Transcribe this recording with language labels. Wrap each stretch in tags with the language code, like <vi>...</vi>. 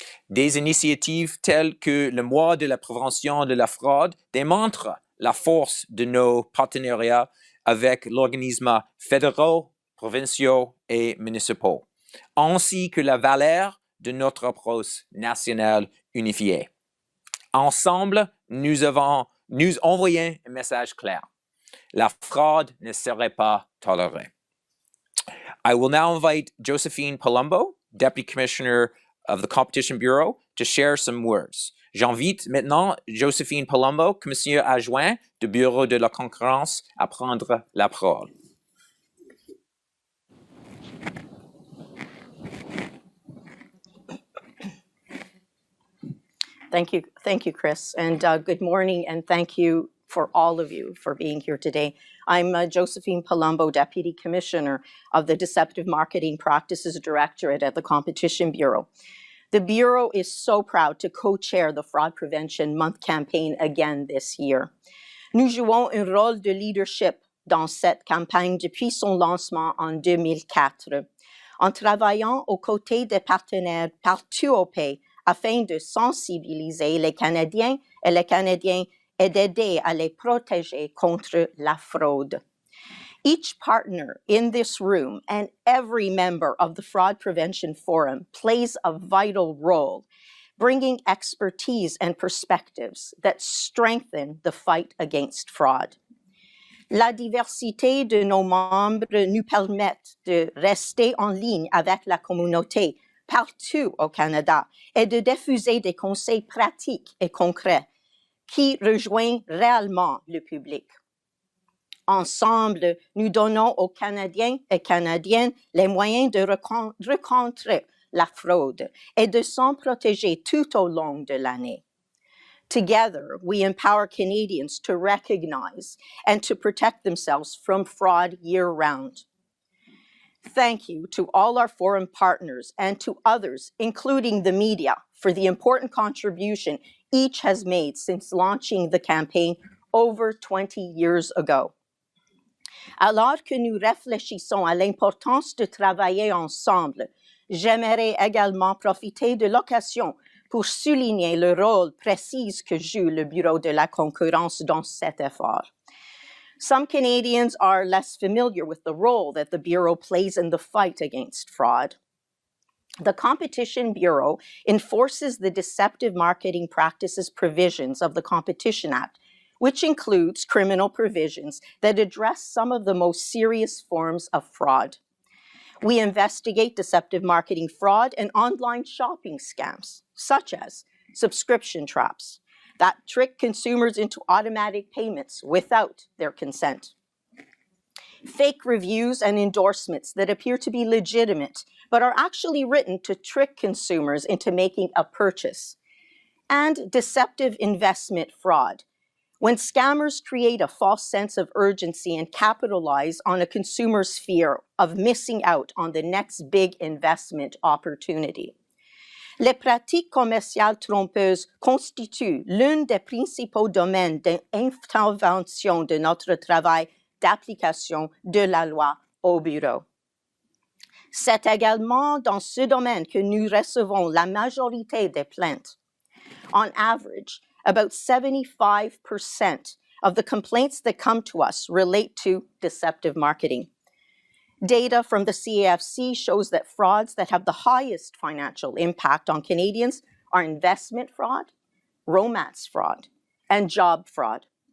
<fr>Des initiatives telles que le mois de la prévention de la fraude démontrent la force de nos partenariats avec l'organisme fédéraux, provinciaux et municipaux, ainsi que la valeur de notre approche nationale unifiée. Ensemble, nous envoyons un message clair. La fraude ne serait pas tolérée.</fr> <en>I will now invite Josephine Palumbo, Deputy Commissioner of the Competition Bureau, to share some words.</en> <fr>J'invite maintenant Josephine Palumbo, commissaire adjoint du Bureau de la concurrence, à prendre la parole.</fr> <en>Thank you, Chris, and good morning, and thank you for all of you for being here today. I'm Josephine Palumbo, Deputy Commissioner of the Deceptive Marketing Practices Directorate at the Competition Bureau. The Bureau is so proud to co-chair the Fraud Prevention Month campaign again this year.</en> <fr>Nous jouons un rôle de leadership dans cette campagne depuis son lancement en 2004, en travaillant aux côtés des partenaires partout au pays afin de sensibiliser les Canadiens et les Canadiennes et d'aider à les protéger contre la fraude.</fr> <en>Each partner in this room and every member of the Fraud Prevention Forum plays a vital role, bringing expertise and perspectives that strengthen the fight against fraud.</en> <fr>La diversité de nos membres nous permet de rester en ligne avec la communauté partout au Canada et de diffuser des conseils pratiques et concrets qui rejoignent réellement le public. Ensemble, nous donnons aux Canadiens et Canadiennes les moyens de rencontrer la fraude et de s'en protéger tout au long de l'année.</fr> <en>Together, we empower Canadians to recognize and to protect themselves from fraud year-round. Thank you to all our forum partners and to others, including the media, for the important contribution each has made since launching the campaign over 20 years ago.</en> <fr>Alors que nous réfléchissons à l'importance de travailler ensemble, j'aimerais également profiter de l'occasion pour souligner le rôle précis que joue le Bureau de la concurrence dans cet effort.</fr> <en>Some Canadians are less familiar with the role that the Bureau plays in the fight against fraud. The Competition Bureau enforces the deceptive marketing practices provisions of the Competition Act, which includes criminal provisions that address some of the most serious forms of fraud. We investigate deceptive marketing fraud and online shopping scams, such as subscription traps that trick consumers into automatic payments without their consent. fake reviews and endorsements that appear to be legitimate, but are actually written to trick consumers into making a purchase, and deceptive investment fraud, when scammers create a false sense of urgency and capitalize on a consumer's fear of missing out on the next big investment opportunity.</en> <fr>Les pratiques commerciales trompeuses constituent l'un des principaux domaines d'intervention de notre travail d'application de la loi au bureau. C'est également dans ce domaine que nous recevons la majorité des plaintes.</fr> <en>On average, about 75% of the complaints that come to us relate to deceptive marketing. Data from the CAFC shows that frauds that have the highest financial impact on Canadians are investment fraud, romance fraud, and job fraud.</en>